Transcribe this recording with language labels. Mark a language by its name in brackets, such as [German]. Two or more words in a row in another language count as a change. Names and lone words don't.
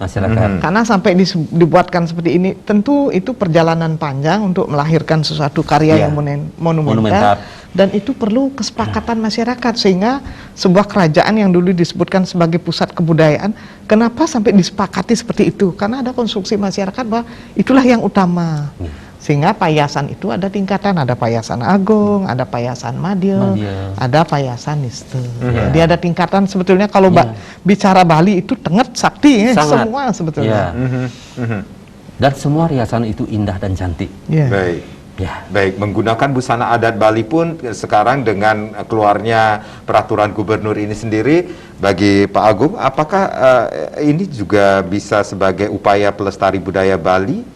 [Indonesian] Karena sampai dibuatkan seperti ini, tentu itu perjalanan panjang untuk melahirkan sesuatu karya yang monumental, dan itu perlu kesepakatan masyarakat. Sehingga sebuah kerajaan yang dulu disebutkan sebagai pusat kebudayaan, kenapa sampai disepakati seperti itu? Karena ada konstruksi masyarakat bahwa itulah yang utama. Sehingga payasan itu ada tingkatan, ada payasan agung, ada payasan madya, ada payasan niste. Jadi ada tingkatan sebetulnya. Kalau bicara Bali itu tenget sakti, semua sebetulnya. Dan semua riasan itu indah dan cantik. Baik, menggunakan busana adat Bali pun sekarang dengan keluarnya peraturan gubernur ini sendiri, bagi Pak Agung, apakah ini juga bisa sebagai upaya pelestari budaya Bali?